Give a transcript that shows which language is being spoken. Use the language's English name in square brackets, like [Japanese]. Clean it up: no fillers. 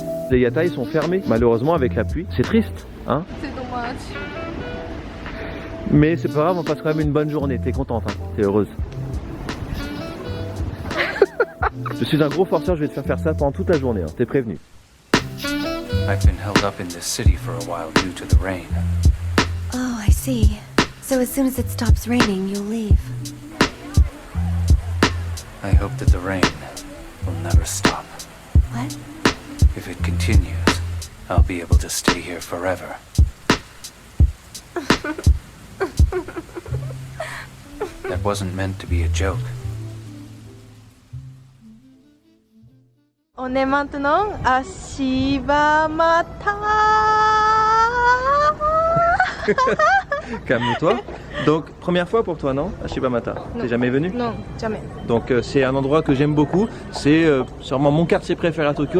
[French] Les yatai sont fermés, malheureusement avec la pluie. C'est triste, hein? C'est dommage. Mais c'est pas grave, on passe quand même une bonne journée. T'es contente, hein? T'es heureuse. Je suis un gros forceur, je vais te faire ça pendant toute la journée, hein. T'es prévenu. [English] I've been held up in this city for a while due to the rain. Oh, I see. So as soon as it stops raining, you'll leave. I hope that the rain will never stop. What? If it continues, I'll be able to stay here forever. That wasn't meant to be a joke. [French] On est maintenant à Shibamata. Calme-toi. Donc, première fois pour toi, non? À Shibamata. Non. T'es jamais venu? Non, jamais. Donc c'est un endroit que j'aime beaucoup, c'est sûrement mon quartier préféré à Tokyo.